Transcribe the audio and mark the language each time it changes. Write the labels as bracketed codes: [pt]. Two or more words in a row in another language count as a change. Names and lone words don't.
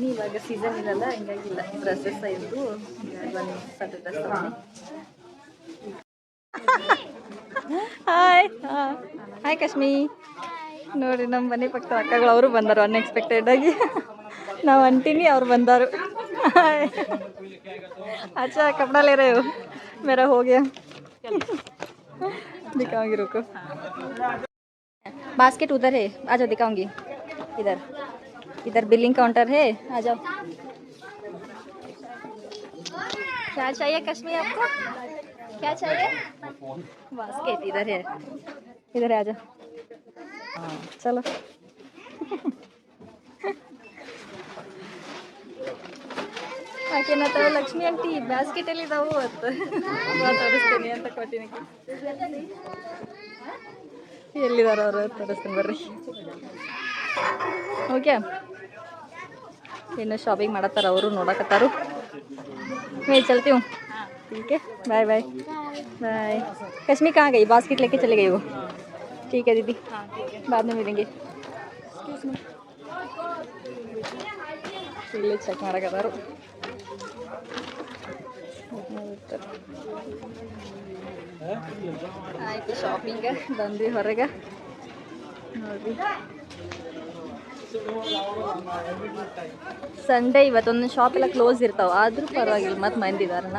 [kn] ಇವಾಗ ಸೀಸನ್ ಇರಲ್ಲ, ಹಿಂಗಾಗಿಲ್ಲ. ಡ್ರೆಸ್ಸಸ್ ಇದ್ದು ಒಂದು ಸಣ್ಣ ಡ್ರೆಸ್ ತಗೊಂಡು. [en] hi hi Kashmi. [kn] ನೋಡಿರಿ ನಮ್ಮ ಮನೆ ಪಕ್ಕದ ಅಕ್ಕಗಳು ಅವರು ಬಂದರು ಅನ್ಎಕ್ಸ್ಪೆಕ್ಟೆಡ್ ಆಗಿ. ನಾವು ಅಂತೀನಿ ಅವ್ರು ಬಂದರು. [hi] अच्छा कपड़ा ले रहे हो? मेरा हो गया. दिखाऊंगी रुको. बास्केट उधर है, आ जाओ दिखाऊंगी. इधर इधर [en] billing counter [hi] है, आ जाओ. क्या चाहिए कश्मीर आपको? क्या चाहिए? बास्केट इधर है, इधर आ जाओ. हाँ चलो. [kn] ಯಾಕೆನತ್ತ ಲಕ್ಷ್ಮಿ ಆಂಟಿ ಬ್ಯಾಸ್ಕೆಟಲ್ಲಿ ಇದಾವು ಅಂತ ತೋರಿಸ್ತೀನಿ ಅಂತ ಕೊಟ್ಟಿನಿ. ಎಲ್ಲಿದಾರ ಅವರು ತೋರಿಸ್ತೀನಿ ಬರ್ರಿ. ಓಕೆ, ಇನ್ನು ಶಾಪಿಂಗ್ ಮಾಡತ್ತಾರ ಅವರು, ನೋಡಕತ್ತಾರು. [hi] मैं चलती हूँ. ठीक है, [en] bye bye bye. [hi] कश्मीर कहाँ गई? बास्केट लेके चले गई वो. ठीक है दीदी, बाद में मिलेंगे. [kn] ಇಲ್ಲಿ ಚೆಕ್ ಮಾಡಕತ್ತಾರು. ಆಯ್ತು ಶಾಪಿಂಗ್ ಬಂದ್ವಿ ಹೊರಗೆ. ನೋಡ್ರಿ ಸಂಡೇ ಇವತ್ತೊಂದು ಶಾಪ್ ಎಲ್ಲ ಕ್ಲೋಸ್ ಇರ್ತಾವೆ, ಆದರೂ ಪರವಾಗಿಲ್ಲ ಮತ್ತೆ ಮಂದಿದಾರನ.